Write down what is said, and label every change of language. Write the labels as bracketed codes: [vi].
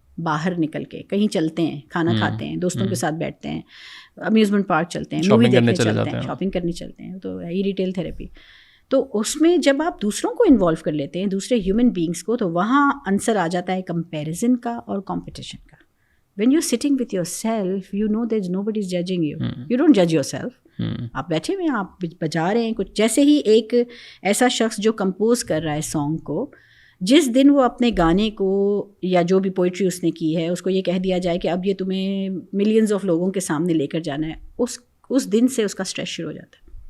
[ur] باہر نکل کے کہیں چلتے ہیں, کھانا کھاتے ہیں, دوستوں کے ساتھ بیٹھتے ہیں, امیوزمنٹ پارک چلتے ہیں, مووی دیکھنے چلتے ہیں, شاپنگ کرنے چلتے ہیں. تو یہ ریٹیل تھراپی. تو اس میں جب آپ دوسروں کو انوالو کر لیتے ہیں, دوسرے ہیومن بینگس کو, تو وہاں عنصر آ جاتا ہے کمپیریزن کا اور کمپٹیشن کا. [en] When you're sitting with yourself, you know there's nobody's judging you. You don't judge yourself. [ur] آپ بیٹھے ہوئے ہیں, آپ بجا رہے ہیں کچھ. جیسے ہی ایک ایسا شخص جو کمپوز کر رہا ہے سانگ کو, جس دن وہ اپنے گانے کو یا جو بھی پوئٹری اس نے کی ہے اس کو یہ کہہ دیا جائے کہ اب یہ تمہیں ملینز آف لوگوں کے سامنے لے کر جانا ہے, اس دن سے اس کا اسٹریس شروع ہو جاتا ہے.